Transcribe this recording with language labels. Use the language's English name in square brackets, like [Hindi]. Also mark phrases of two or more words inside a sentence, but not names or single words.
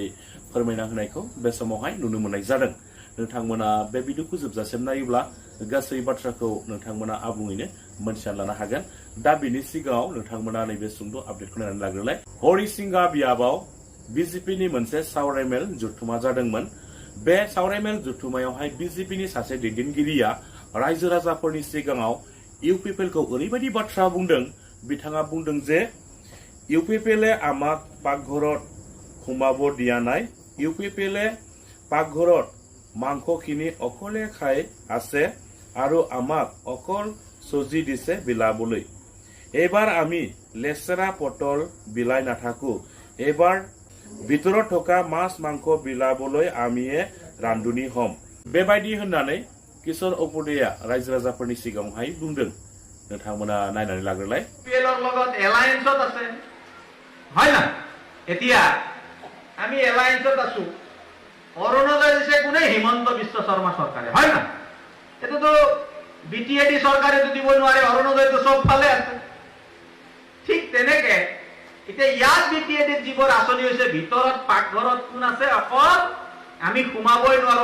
[Bodo] फोरमायना होनायखौ बे समावहाय नुनो मोननाय जादों नोंथांमोना बे भिडिअखौ जोबजासिम नायोब्ला गासै बाथ्राखौ नोंथांमोना आबुङैनो मोनथिना लानो हागोन दा बिनि सिगाङाव नोंथांमोना नैबे सुंद' आपडेटखौ नायनानै लाग्रोलाय हरिसिंगा बियाबाव BJPनि मोनसे सावरायमेल जथुमा जादोंमोन बे सावरायमेल जथुमायावहाय BJPनि सासे दैदेनगिरिया रायजो राजाफोरनि सिगाङाव UPPL खौ ओरैबायदि बाथ्रा बुंदों बिथाङा बुंदों जे [Assamese] UPPL আমাক পাকঘৰত সোমাব দিয়া নাই UPPL পাকঘৰত মাংসখিনি অকলে খাই আছে আৰু আমাক অকল চজি দিছে বিলাবলৈ এবাৰ আমি লেচেৰা পটল বিলাই নাথাকো এবাৰ ভিতৰত থকা মাছ মাংস বিলাবলৈ আমিয়ে ৰান্ধনি হম [Bodo] बेबायदि होननानै किशोर उपाध्याया रायजो राजाफोरनि सिगाङावहाय बुंदों नोंथांमोना नायनानै लाग्रोलाय [Assamese] UPPLৰ লগত এলায়েন্সত আছে হয় না এতিয়া আমি এলায়েন্সত আছো অৰুণোদয় দিছে কোনে হিমন্ত বিশ্ব শৰ্মা সরকারে হয় না এটা তো বিটিএডি সরকারে তো দিব নোৱাৰে অৰুণোদয় তো সব ফালে আছে ঠিক তেনেকে এতিয়া ইয়াত বিটিএডি যিবোৰ আঁচনি হৈছে ভিতৰত পাকঘৰত কোন আছে অকল আমি সোমাবই নোৱাৰো